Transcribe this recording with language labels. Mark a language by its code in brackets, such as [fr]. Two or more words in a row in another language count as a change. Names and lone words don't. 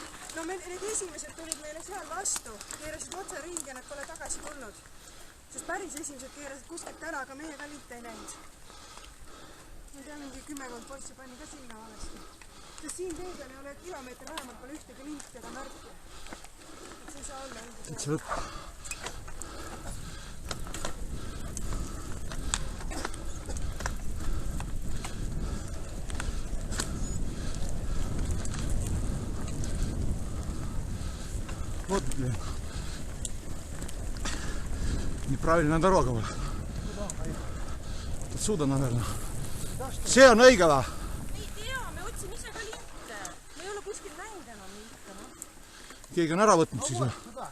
[et] No need esimesed tulid meile seal vastu, keerasid otse ringi ja nad pole tagasi tulnud. Sest päris esimesed keerasid kuskilt ära, aga meie ka liite ei läinud. Ma tea, mingi 10 poissi pani ka sinna valesti. Sest siin tee peal ei ole kilomeeter vähemalt pole ühtegi linti ega märki. Et see ei saa olla õige. Et see lõpp. [ru] Вот, блин. Неправильная дорога была. Отсюда, наверное. [et] See on õige või? Ei tea, me otsin ise ka linte. Me ei ole kuskil näinud enam linte. No. Keegi on ära võtnud siis või?